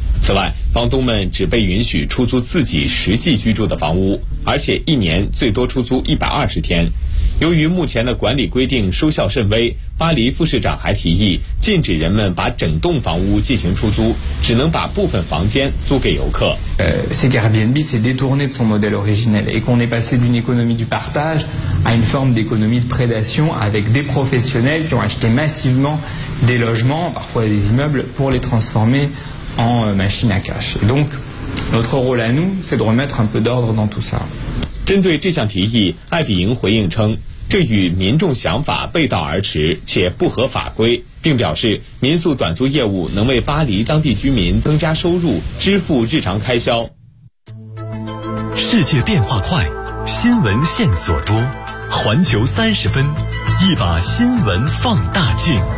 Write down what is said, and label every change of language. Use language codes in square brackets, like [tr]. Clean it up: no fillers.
[zh] 此外，房东们只被允许出租自己实际居住的房屋，而且一年最多出租120天。由于目前的管理规定收效甚微，巴黎副市长还提议禁止人们把整栋房屋进行出租，只能把部分房间租给游客。 [fr] C'est qu'Airbnb s'est détourné de son modèle originel et qu'on est passé d'une économie du partage à une forme d'économie de prédation avec des professionnels qui ont acheté massivement des logements, parfois des immeubles, pour les transformer en machine à cash. Et donc, notre rôle à nous, c'est de remettre un peu d'ordre dans tout ça. [zh] 针对这项提议，爱彼迎回应称，这与民众想法背道而驰且不合法规，并表示民宿短租业务能为巴黎当地居民增加收入，支付日常开销。世界变化快，新闻线索多，环球三十分，一把新闻放大镜。